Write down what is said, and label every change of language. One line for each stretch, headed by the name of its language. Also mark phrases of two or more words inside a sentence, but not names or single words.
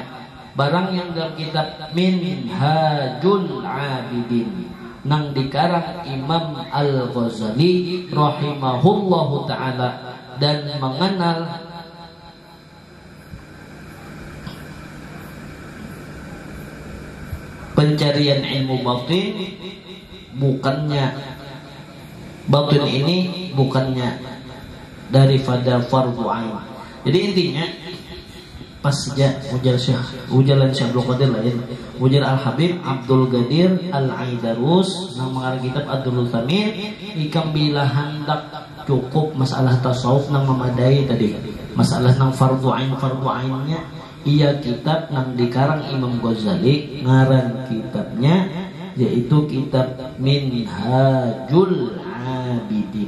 Banjar: Barang yang dalam kitab Minhajul Abidin nang dikarang Imam Al-Ghazali
Arabic: رحمه الله تعالى,
Banjar: dan mengenal pencarian ilmu batin, bukannya batin ini bukannya daripada fardhu ain. Jadi intinya pas saja ujalan Syekh Abdul Qadir lain, ujar Al-Habib Abdul Qadir Al-Aidarus nang mengarang kitab Ad-Durrus Samin, ikam bila hendak cukup masalah tasawuf nang memadai tadi, masalah nang fardhu ainnya. Ia kitab nang dikarang Imam Ghazali, ngaran kitabnya yaitu kitab Minhajul Abidin.